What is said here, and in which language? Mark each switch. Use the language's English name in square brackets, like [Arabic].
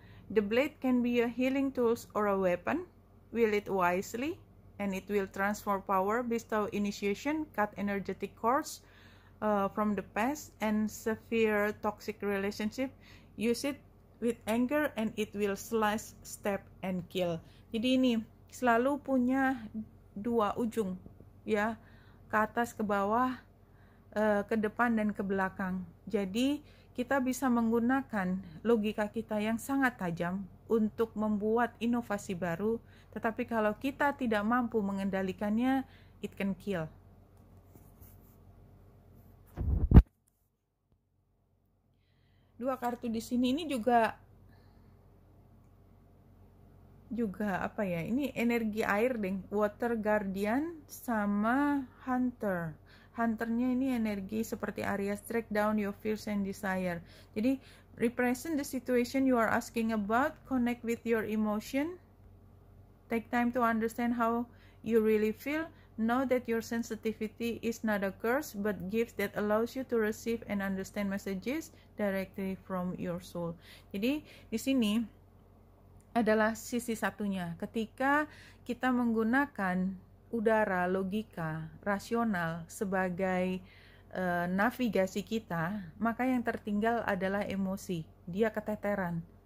[English] The blade can be a healing tool or a weapon. Wield it wisely, and it will transfer power, bestow initiation, cut energetic cords from the past and severe toxic relationship. Use it with anger and it will slash, stab, and kill. [Indonesian] Jadi ini selalu punya dua ujung ya, ke atas, ke bawah, ke depan, dan ke belakang. Jadi kita bisa menggunakan logika kita yang sangat tajam untuk membuat inovasi baru, tetapi kalau kita tidak mampu mengendalikannya, [English] it can kill. [Indonesian] Dua kartu di sini ini juga apa ya? Ini energi air deh, Water Guardian sama Hunter. Hunternya ini energi seperti [English] Aries, track down your fears and desire. Jadi represent the situation you are asking about, connect with your emotion, take time to understand how you really feel. Know that your sensitivity is not a curse, but gift that allows you to receive and understand messages directly from your soul. [Indonesian] Jadi di sini adalah sisi satunya. Ketika kita menggunakan udara, logika, rasional sebagai navigasi kita, maka yang tertinggal adalah emosi. Dia keteteran.